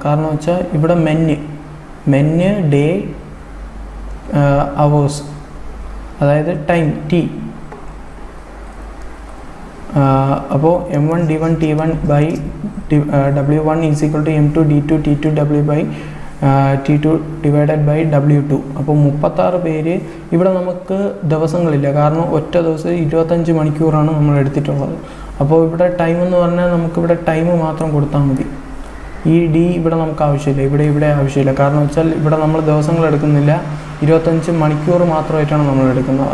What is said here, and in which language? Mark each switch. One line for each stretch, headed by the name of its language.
Malayalam: കാരണം വെച്ചാൽ ഇവിടെ
English: മെന്ന് day hours,
Malayalam: അതായത് ടൈം T. അപ്പോൾ
English: M1 D1 T1 by W1 is equal to M2 D2 T2 W by T2 divided by W2.
Malayalam: അപ്പോൾ 36 പേര്. ഇവിടെ നമുക്ക് ദിവസങ്ങളില്ല, കാരണം ഒറ്റ ദിവസം 25 മണിക്കൂറാണ് നമ്മൾ എടുത്തിട്ടുള്ളത്. അപ്പോൾ ഇവിടെ ടൈം എന്ന് പറഞ്ഞാൽ നമുക്കിവിടെ ടൈം മാത്രം കൊടുത്താൽ മതി. ഈ ഡി ഇവിടെ നമുക്ക് ആവശ്യമില്ല, ഇവിടെ ആവശ്യമില്ല. കാരണം വെച്ചാൽ ഇവിടെ നമ്മൾ ദിവസങ്ങൾ എടുക്കുന്നില്ല, 25 മണിക്കൂർ മാത്രമായിട്ടാണ് നമ്മൾ എടുക്കുന്നത്.